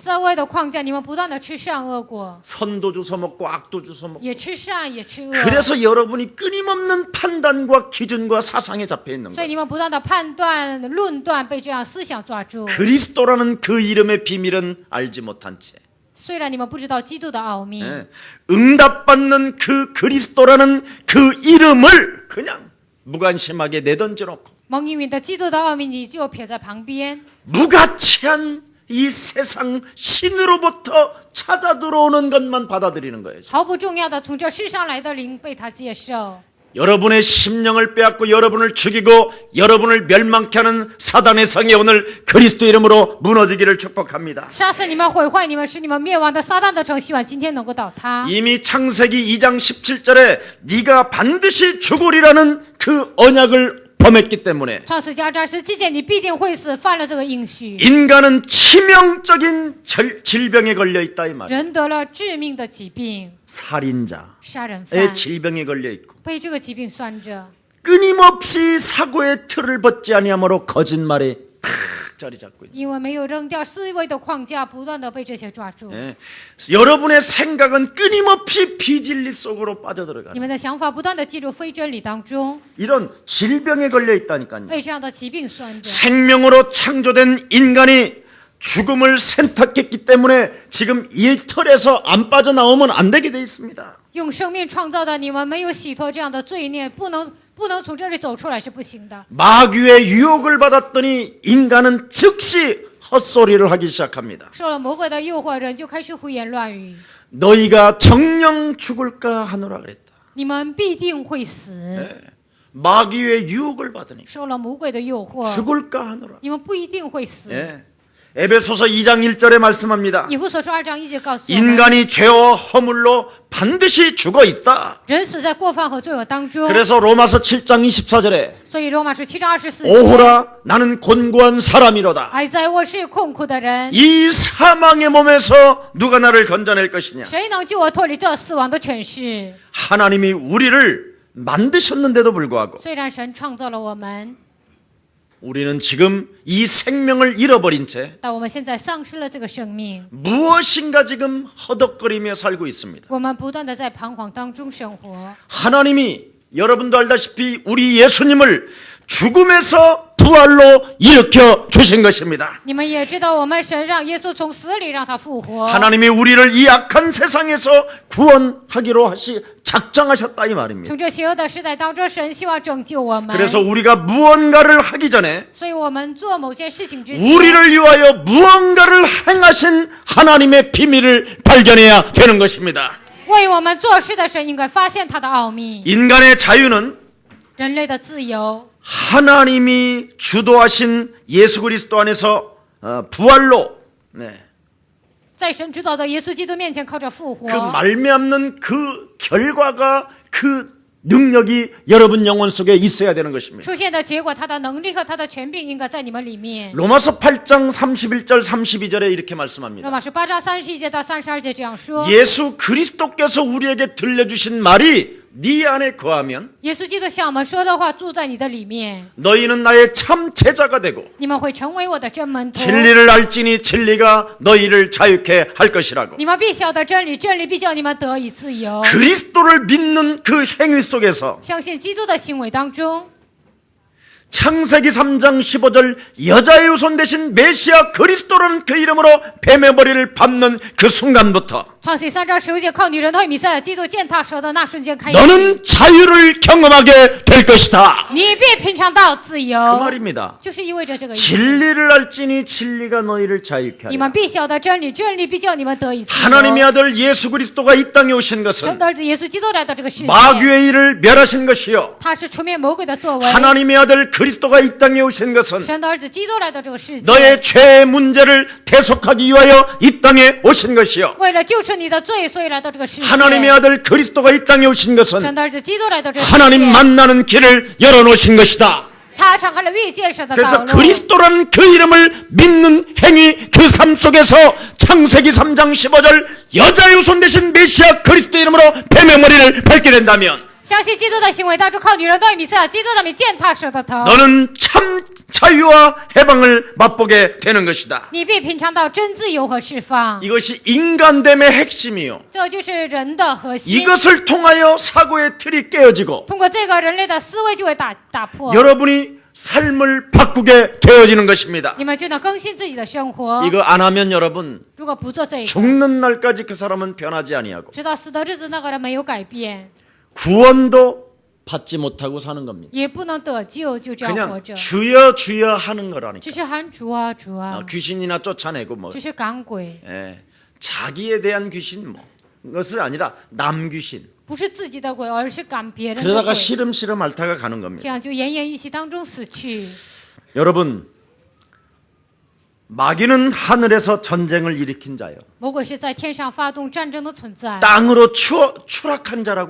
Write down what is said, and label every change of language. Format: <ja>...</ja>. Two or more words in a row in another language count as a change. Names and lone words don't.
<zh>思维的框架，你们不断的吃善恶果，</zh> <ko>선도 주워 먹고 악도 주워 먹고.</ko> <zh>也吃善也吃恶，</zh> <ko>그래서 여러분이 끊임없는 판단과 기준과 사상에 잡혀 있는</ko> <zh>所以</zh> <ko>거예요.</ko> <zh>你们不断的判断、论断，被这样思想抓住。</zh> <ko>그리스도라는 그 이름의 비밀은 알지 못한 채</ko> <zh>虽然你们不知道基督的奥秘，</zh> <ko>응답받는 그 그리스도라는 그 이름을 그냥 무관심하게 내던져 놓고</ko> <zh>蒙应允的基督的奥秘，你就撇在旁边。</zh> <ko>무가치한 이 세상 신으로부터 찾아 들어오는 것만 받아들이는 거예요.</ko> <zh>毫不重要的从这世上来的灵被他接受。</zh> <ko>여러분의 심령을 빼앗고 여러분을 죽이고 여러분을 멸망케 하는 사단의 성이 오늘 그리스도 이름으로 무너지기를 축복합니다.</ko> <zh>杀死你们、毁坏你们、使你们灭亡的撒旦的城，希望今天能够倒塌。</zh> <ko>이미 창세기 2장 17절에 네가 반드시 죽으리라는 그 언약을 범했기 때문에</ko> <zh>创世家章17节，你必定会死，犯了这个应许。</zh> <ko>인간은 치명적인 질병에 걸려 있다 이 말이에요.</ko> <zh>人得了致命的疾病，</zh> <ko>살인자의</ko> <zh>杀人犯</zh> <ko>질병에 걸려 있고</ko> <zh>被这个疾病拴着，</zh> <ko>끊임없이 사고의 틀을 벗지 아니하므로 거짓말에 탁 자리 잡고 있다.</ko> <zh>因为没有扔掉思维的框架，不断的被这些抓住。</zh> <ko>여러분의 생각은 끊임없이 비진리 속으로 빠져들어가는</ko> <zh>你们的想法不断的进入非真理当中，</zh> <ko>이런 질병에 걸려 있다니까요.</ko> <zh>被这样的疾病拴着。</zh> <ko>생명으로 창조된 인간이 죽음을 선택했기 때문에 지금 이 틀에서 안 빠져나오면 안 되게 돼 있습니다.</ko> <zh>用生命创造的你们没有洗脱这样的罪孽，不能从这里走出来是不行的。</zh> <ko>마귀의 유혹을 받았더니 인간은 즉시 헛소리를 하기 시작합니다.</ko> <zh>受了魔鬼的诱惑，人就开始胡言乱语。</zh> <ko>너희가 정령 죽을까 하노라 그랬다.</ko> <zh>你们必定会死，</zh> <ko>마귀의 유혹을 받으니</ko> <zh>受了魔鬼的诱惑，</zh> <ko>죽을까 하노라.</ko> <zh>你们不一定会死。</zh> <ko>에베소서 2장 1절에 말씀합니다.</ko> <zh>以弗所书2章1节告诉我们，</zh> <ko>인간이 죄와 허물로 반드시 죽어 있다.</ko> <zh>人死在过犯和罪恶当中。</zh> <ko>그래서 로마서 7장 24절에</ko> <zh>所以罗马书7章24节，</zh> <ko>오호라 나는 곤고한 사람이로다.</ko> <zh>哀哉，我是困苦的人，</zh> <ko>이 사망의 몸에서 누가 나를 건져낼 것이냐.</ko> <zh>谁能救我脱离这死亡的权势？</zh> <ko>하나님이 우리를 만드셨는데도 불구하고</ko> <zh>虽然神创造了我们，</zh> <ko>우리는 지금 이 생명을 잃어버린 채</ko> <zh>但我们现在丧失了这个生命，</zh> <ko>무엇인가 지금 허덕거리며 살고 있습니다.</ko> <zh>我们不断的在彷徨当中生活。</zh> <ko>하나님이 여러분도 알다시피 우리 예수님을 죽음에서 부활로 일으켜 주신 것입니다.</ko> <zh>你们也知道，我们神让耶稣从死里让他复活。</zh> <ko>하나님이 우리를 이 악한 세상에서 구원하기로 작정하셨다 이 말입니다.</ko> <zh>从这邪恶的时代当中，神希望拯救我们。</zh> <ko>그래서 우리가 무언가를 하기 전에</ko> <zh>所以我们做某件事情之前，</zh> <ko>우리를 위하여 무언가를 행하신 하나님의 비밀을 발견해야 되는 것입니다.</ko> <zh>为我们做事的神应该发现他的奥秘。</zh> <ko>인간의 자유는</ko> <zh>人类的自由</zh> <ko>하나님이 주도하신 예수 그리스도 안에서 부활로</ko> <zh>在神主导的耶稣基督面前靠着复活，</zh> <ko>그 말미암는 그 결과가 그 능력이 여러분 영혼 속에 있어야 되는 것입니다.</ko> <zh>出现的结果，他的能力和他的权柄应该在你们里面。</zh> <ko>로마서 8장 31절 32절에 이렇게</ko> <zh>罗</zh> <ko>말씀합니다.</ko> <zh>马书8章31节到32节这样说：</zh> <ko>예수 그리스도께서 우리에게 들려주신 말이 네 안에 거하면</ko> <zh>耶稣基督向我们说的话住在你的里面，</zh> <ko>너희는 나의 참 제자가 되고</ko> <zh>你们会成为我的真门徒。</zh> <ko>진리를 알지니 진리가 너희를 자유케 할 것이라고.</ko> <zh>你们必晓得真理，真理必叫你们得以自由。</zh> <ko>그리스도를 믿는 그 행위 속에서</ko> <zh>相信基督的行为当中，</zh> <ko>창세기 3장 15절 여자의 후손 대신 메시아 그리스도라는 그 이름으로 뱀의 머리를 밟는 그 순간부터</ko> <zh>创世3章15节靠女人的弥赛亚基督践踏蛇的那瞬间开始，</zh> <ko>너는 자유를 경험하게 될 것이다.</ko> <zh>你必品尝到自</zh> <ko>그</ko> <zh>由，</zh> <ko>말입니다.</ko> <zh>就是意味着这个意思。</zh> <ko>진리를 알지니 진리가 너희를 자유케</ko> <zh>你</zh> <ko>하리라.</ko> <zh>们必晓得真理，真理必叫你们得以自由。</zh> <ko>하나님의 아들 예수 그리스도가 이 땅에 오신</ko> <zh>神</zh> <ko>것은</ko> <zh>的儿子耶稣基督来到这个世界，</zh> <ko>마귀의 일을 멸하신 것이요</ko> <zh>他是除灭魔鬼的作为。</zh> <ko>하나님의 아들 그리스도가 이 땅에 오신 것은</ko> <zh>神的儿子基督来到这个世界，</zh> <ko>너의 죄의 문제를 대속하기 위하여 이 땅에 오신 것이요</ko> <zh>为了救赎你的罪，所以来到这个世界。</zh> <ko>하나님의 아들 그리스도가 이 땅에 오신 것은</ko> <zh>神的儿子基督来到这个世界，</zh> <ko>하나님 만나는 길을 열어놓으신 것이다.</ko> <zh>他敞开了遇见神的道</zh> <ko>그래서</ko> <zh>路。</zh> <ko>그리스도라는 그 이름을 믿는 행위 그 삶 속에서 창세기 3장 15절 여자의 후손 대신 메시아 그리스도 이름으로 뱀의 머리를 밟게 된다면</ko> <zh>相信基督的行为当中，靠女人对弥赛亚基督的名践踏蛇的头，</zh> <ko>너는 참 자유와 해방을 맛보게 되는 것이다.</ko> <zh>你必品尝到真自由和释放。</zh> <ko>이것이 인간됨의 핵심이요</ko> <zh>这就是人的核心。</zh> <ko>이것을 통하여 사고의 틀이 깨어지고</ko> <zh>通过这个，人类的思维就会打破，</zh> <ko>여러분이 삶을 바꾸게 되어지는 것입니다.</ko> <zh>你们就能更新自己的生活。</zh> <ko>이거 안 하면 여러분</ko> <zh>如果不做这一个，</zh> <ko>죽는 날까지 그 사람은 변하지 아니하고</ko> <zh>直到死的日子，那个人没有改变，</zh> <ko>구원도 받지 못하고 사는 겁니다.</ko> <zh>也不能得救，就这样活</zh> <ko>그냥</ko> <zh>着，</zh> <ko>주여 주여 하는 거라니까.</ko> <zh>只是喊主啊主啊，</zh> <ko>귀신이나 쫓아내고 뭐</ko> <zh>只是赶鬼，</zh> <ko>자기에 대한 귀신 뭐 그것이 아니라 남 귀신.</ko> <zh>不是自己的鬼，而是赶别人的</zh> <ko>그러다가</ko> <zh>鬼。</zh> <ko>시름시름 앓다가 가는</ko> <zh>这</zh> <ko>겁니다.</ko> <zh>样就奄奄一息当中死去。</zh> <ko>여러분 마귀는 하늘에서 전쟁을 일으킨 자요.</ko> <zh>魔鬼是在天上发动战争的存在，</zh> <ko>땅으로 추락한 자라고</ko>